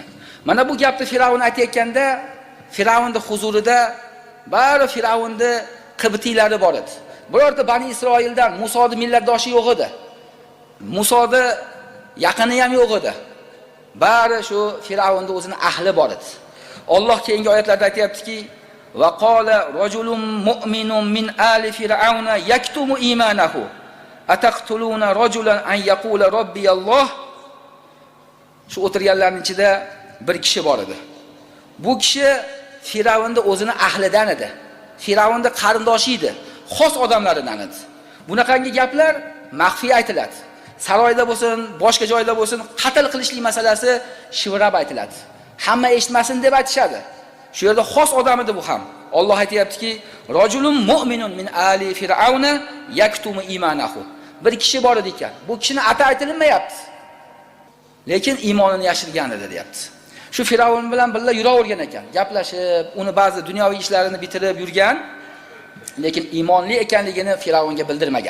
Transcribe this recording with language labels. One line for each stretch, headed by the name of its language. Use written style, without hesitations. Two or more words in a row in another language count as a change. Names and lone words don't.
Uzbek: Mana bu gapni Firavun aytayotganda, Firavunning huzurida bari Firavunning qibtiylari bor edi. Birorta Bani Isroildan Musoning millatdoshi yo'q edi. Musoning yaqini ham yo'q edi. Bari shu Firavunning o'zining ahli bor edi. Alloh keyingi oyatlarda aytayaptiki:
Arabic: "وقال رجل مؤمن من آل فرعون يكتم إيمانه أتقتلون رجلا أن يقول ربي الله."
Uzbek: Shu o'tirganlarning ichida bir kishi bor edi. Bu kishi Firavunning o'zini ahlidan edi. Firavunning qarindoshi edi, xos odamlaridan edi. Bunaqangi gaplar maxfiy aytiladi. Saroyda bo'lsin, boshqa joyda bo'lsin, qatl qilishlik masalasi shivrab aytiladi. Hamma eshitmasin deb aytishadi. Shu yerda xos odam edi bu ham. Alloh aytayaptiki:
Arabic: "رجل مؤمن من آل فرعون يكتم إيمانه."
Uzbek: Bir kishi bor edi ekan. Bu kishini ati aytilmayapti. Lekin iymonini yashirgan edi, deyapti. Shu Firavun bilan birga yuravergan ekan, gaplashib, uni ba'zi dunyoviy ishlarini bitirib yurgan, lekin iymonli ekanligini Firavunga bildirmagan.